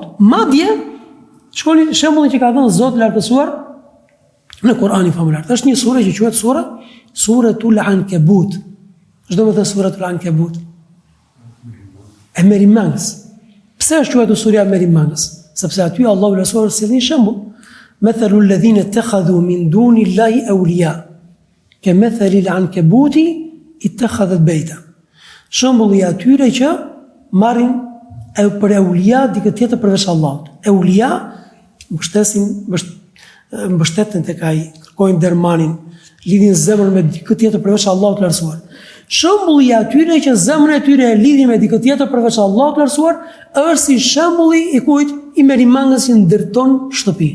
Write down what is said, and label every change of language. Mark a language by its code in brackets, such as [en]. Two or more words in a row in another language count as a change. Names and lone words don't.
[sq] Madje, shkoni shembullin që ka dhënë Zoti i lartësuar në Kur'anin famullar. Është një sure që quhet Suratul Ankabut. Çdo më thënë Suratul Ankabut. E merimangës. Pse është quajtur surja e merimangës? Sepse aty Allahu i lartësuar sjell një shembull. [ar] مثل الذين اتخذوا من دون الله أولياء. كمثل العنكبوت اتخذت بيتا. [sq] Shembulli i atyre që marrin për eulia dikë tjetër përveç Allahut. Eulia mbështeten tek ai, kërkojnë dermanin, lidhin zemrën me dikë tjetër përveç Allahut lartësuar. Shembulli i atyre që zemrën e tyre e lidhin me dikë tjetër përveç Allahut lartësuar është si shembulli i kujt i merimangës që ndërton shtëpi.